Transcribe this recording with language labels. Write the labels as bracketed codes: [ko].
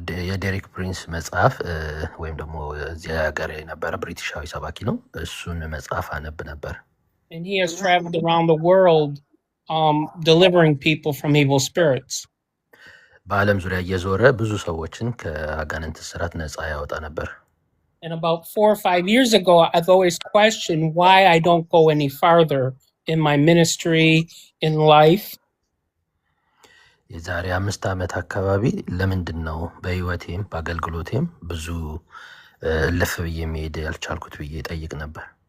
[am] የዴሪክ ፕሪንስ መጽሐፍ ወይም ደግሞ እዚያ ሀገር የነበረ ብሪቲሻዊ ሰባኪ ነው። እሱን መጽሐፍ አነብ ነበር። [en] And he has traveled around the world delivering people from evil spirits. [am] በዓለም ዙሪያ እየዞረ ብዙ ሰዎችን ከአጋንንት እስራት ነፃ ያወጣ ነበር። [en] And about 4 or 5 years ago, I've always questioned why I don't go any farther in my ministry, in life. [am] የዛሬ 5 ዓመት አካባቢ ለምንድን ነው በህይወቴም በአገልግሎቴም ብዙ ልፍ ብዬ መሄድ ያልቻልኩት ብዬ ጠይቅ ነበር።